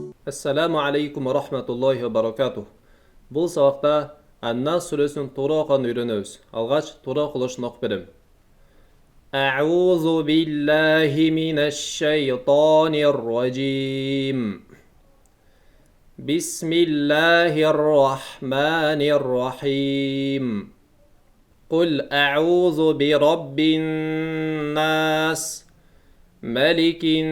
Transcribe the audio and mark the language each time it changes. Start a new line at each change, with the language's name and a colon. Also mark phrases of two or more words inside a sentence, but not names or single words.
Arabic: السلام عليكم ورحمة الله وبركاته.
Kazakh: Бұл сабақта Ан-Нас сүресін тура оқуын үйренеміз. Алғаш тура оқылышын оқып берем.
Arabic: أعوذ بالله من الشيطان الرجيم. بسم الله الرحمن الرحيم. قل أعوذ برب الناس ملك